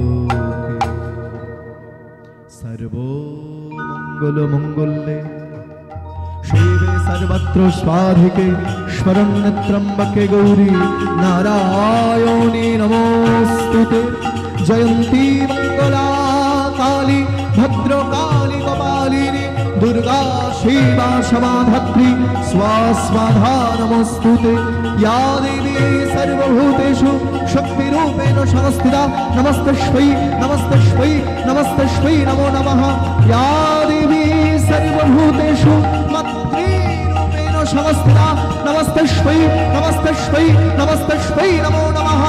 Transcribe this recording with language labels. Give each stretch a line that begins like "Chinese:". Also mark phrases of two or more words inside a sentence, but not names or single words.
Sanskrit: সর্বমঙ্গল মঙ্গলে শিবে সর্বত্র স্বাধিকে শরণ্যত্রম্বকে গৌরী নারায়ণী নমোস্তুতে। জয়ন্তী মঙ্গলা কালী ভদ্রকালী কপালিনী দুর্गा शिवा क्षमाधात्री स्वास्वाधा नमोस्तुते। या देवी सर्वभूतेषु शक्तिरूपेण संस्थिता नमस्तस्मै नमस्तस्मै नमस्तस्मै नमो नमः। या देवी सर्वभूतेषु मातृरूपेण संस्थिता नमस्तस्मै नमस्तस्मै नमस्तस्मै नमो नमः।